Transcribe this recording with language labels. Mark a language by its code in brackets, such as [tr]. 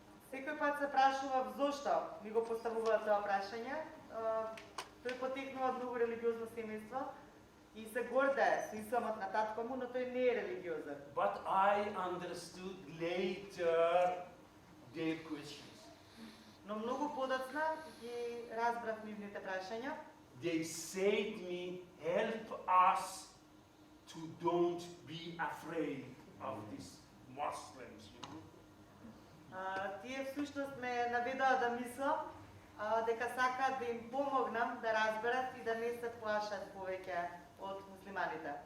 [mk] Секој пат се прашував зошто ми го поставуваат тоа прашање. Тој потекнува од многу религиозно семејство и се гордее со исламот на татко му, но тој не е религиозен. [en] But I understood later their questions. [mk] Но многу подоцна ги разбрав нивните прашања. [en] They said me, help us to don't be afraid of these Muslims. You know? [mk] Тие всушност ме наведоа да мислам дека сакаат да им помогнам да разберат и да не се плашат повеќе од муслиманите.